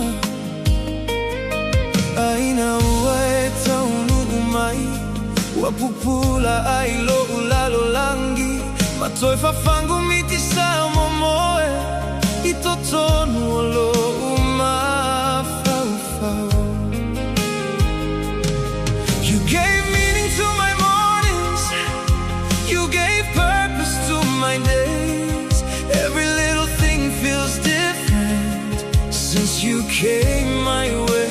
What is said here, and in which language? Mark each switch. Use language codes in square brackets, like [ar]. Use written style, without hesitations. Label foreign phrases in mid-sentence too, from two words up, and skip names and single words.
[sm] Aina ua e taunumai Wapupula ai lo ulalo langi Matoi fafangu miti sa momoe Itotonu lo umafau. [en] You gave meaning to my mornings, you gave purpose to my days. Every little thing feels different since you came my way.